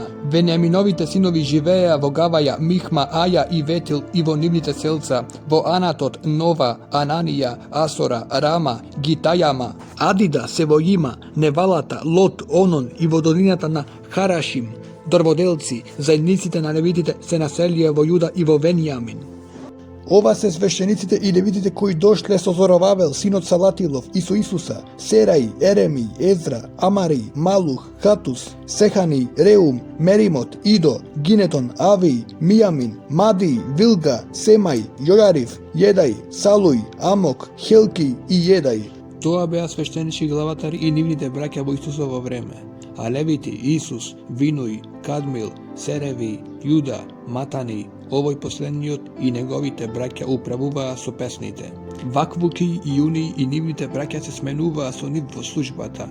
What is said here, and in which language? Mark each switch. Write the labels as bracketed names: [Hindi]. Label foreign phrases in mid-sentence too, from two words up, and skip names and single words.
[Macedonian] Вениаминовите синови живееа во Гаваја, Михма, Аја и Ветил и во нивните селца, во Анатот, Нова, Ананија, Асора, Рама, Гитајама, Адида, Севојима, Невалата, Лот, Онон и во долината на Харашим. Дрводелци, заедниците на левитите се населија во Јуда и во Венијамин. Ова се свещениците и левитите кои дошле со Зоровавел, синот Салатилов, и со Исуса, Серај, Ереми, Езра, Амари, Малух, Хатус, Сехани, Реум, Меримот, Идо, Гинетон, Ави, Мијамин, Мади, Вилга, Семај, Јојарив, Једај, Салуј, Амок, Хелки и Једај. Тоа беа свештенички главатари и нивните браќа во Исусово време. А левити Исус, Винуј, Кадмил, Сереви, Јуда, Матани, овој последниот и неговите браќа управуваа со песните. Ваквуки и Јуни и нивните браќа се сменуваа со нив во службата.